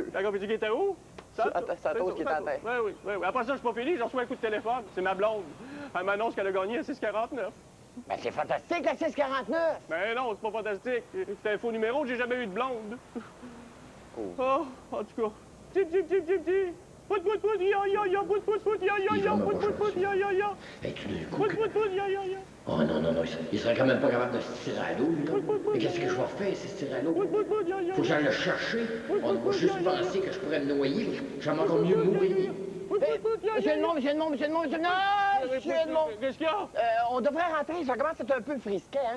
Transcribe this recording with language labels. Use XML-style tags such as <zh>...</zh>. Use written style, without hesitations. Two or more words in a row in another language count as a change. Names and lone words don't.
<fr>La confiture qui était où? C'est la toast qui était à terre. Oui. Après ça, je suis pas fini, j'ai reçu un coup de téléphone. C'est ma blonde. Elle m'annonce qu'elle a gagné à 6,49. Ben, c'est fantastique, la 649! Mais non, c'est pas fantastique. C'est un faux numéro, j'ai jamais eu de blonde. Oh, en tout cas. Tip, tip, tip, tip, tip. Pout, pout, pout, ya, ya, ya, pout, pout, pout, ya, ya, ya, pout, pout, pout, ya, ya, ya. Pout, pout, pout, ya, ya, ya. Oh non, non, non, il serait quand même pas capable de se tirer à l'eau, lui, là. Mais qu'est-ce que je vais faire, si se tirer à l'eau? Faut que j'aille le chercher. On va juste penser que je pourrais me noyer. J'aime encore mieux mourir. Monsieur Edmond, monsieur Edmond, monsieur Edmond, monsieur Edmond! Non, monsieur Edmond! Qu'est-ce qu'il y a? On devrait rentrer, ça commence à être un peu frisquet, hein?</fr>